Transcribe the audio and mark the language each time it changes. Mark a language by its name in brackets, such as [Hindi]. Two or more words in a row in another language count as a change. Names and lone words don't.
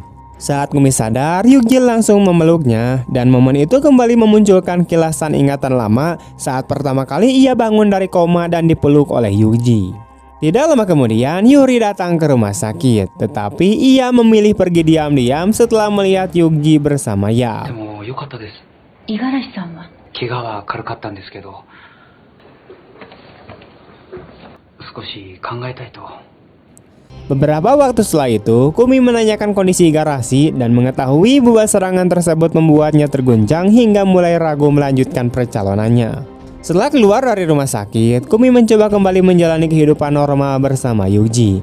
[Indonesian] Saat Kumi sadar, Yuji langsung memeluknya dan momen itu kembali memunculkan kilasan ingatan lama saat pertama kali ia bangun dari koma dan dipeluk oleh Yuji. Tidak lama kemudian, Yuri datang ke rumah sakit, tetapi ia memilih pergi diam-diam setelah melihat Yuji bersama Yab. [Japanese] でも良かったです。五十嵐さんは？怪我は軽かったんですけど、少し考えたいと。 [Indonesian] Beberapa waktu setelah itu, Kumi menanyakan kondisi Igarashi dan mengetahui bahwa serangan tersebut membuatnya terguncang hingga mulai ragu melanjutkan percalonannya. Setelah keluar dari rumah sakit, Kumi mencoba kembali menjalani kehidupan normal bersama Yuji.